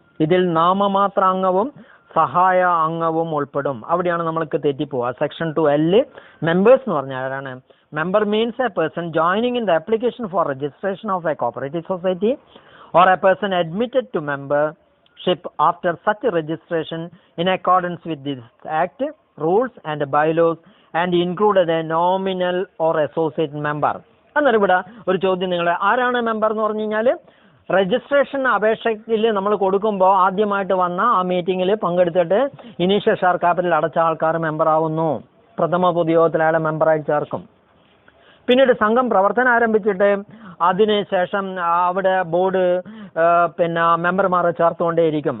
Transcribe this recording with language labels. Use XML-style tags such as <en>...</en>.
<ml>ഇതിൽ നാമമാത്ര അംഗവും സഹായ അംഗവും ഉൾപ്പെടും. അവിടെയാണ് നമ്മൾക്ക് തെറ്റിപ്പോവുക. സെക്ഷൻ 2L മെമ്പേഴ്സ് എന്ന് പറഞ്ഞാൽ ആരാണ്?</ml> <en>Member means a person joining in the application for registration of a cooperative society or a person admitted to membership after such registration in accordance with this act, rules and bylaws and included a nominal or associate member.</en> <ml>അന്നേരം ഇവിടെ ഒരു ചോദ്യം, നിങ്ങൾ ആരാണ് member എന്ന് പറഞ്ഞു കഴിഞ്ഞാൽ, registration അപേക്ഷയിൽ നമ്മൾ കൊടുക്കുമ്പോൾ ആദ്യമായിട്ട് വന്ന ആ മീറ്റിങ്ങിൽ പങ്കെടുത്തിട്ട് ഇനീഷ്യൽ ഷെയർ ക്യാപിറ്റൽ അടച്ച ആൾക്കാർ മെമ്പർ ആവുന്നു. പ്രഥമ പൊതുയോഗത്തിൽ അയാളെ മെമ്പറായി ചേർക്കും. പിന്നീട് സംഘം പ്രവർത്തനം ആരംഭിച്ചിട്ട് അതിനുശേഷം അവിടെ ബോർഡ് പിന്നെ മെമ്പർമാരെ ചേർത്തുകൊണ്ടേയിരിക്കും.</ml>